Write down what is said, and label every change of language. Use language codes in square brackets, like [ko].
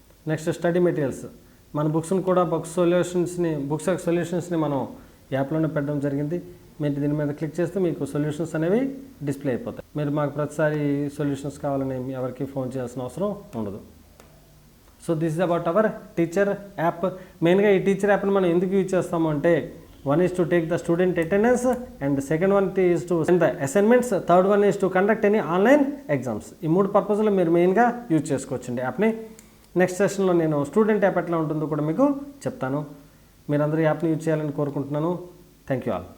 [te] Next study materials, మన బుక్స్ని కూడా books యొక్క సొల్యూషన్స్ని మనం యాప్లోనే పెట్టడం జరిగింది. మీరు దీని మీద క్లిక్ చేస్తే మీకు సొల్యూషన్స్ అనేవి డిస్ప్లే అయిపోతాయి. మీరు మాకు ప్రతిసారి సొల్యూషన్స్ కావాలని ఎవరికి ఫోన్ చేయాల్సిన అవసరం ఉండదు. [en] So this is about our teacher app. [te] మెయిన్గా ఈ టీచర్ యాప్ని మనం ఎందుకు యూజ్ చేస్తాము అంటే, [en] one is to take the student attendance and the second one is to send the assignments, third one is to conduct any online exams. [te] ఈ 3 పర్పస్లో మీరు మెయిన్గా యూజ్ చేసుకోవచ్చండి యాప్ని. నెక్స్ట్ సెషన్లో నేను స్టూడెంట్ యాప్ ఎట్లా ఉంటుందో కూడా మీకు చెప్తాను. మీరందరూ యాప్ని యూజ్ చేయాలని కోరుకుంటున్నాను. [en] Thank you all.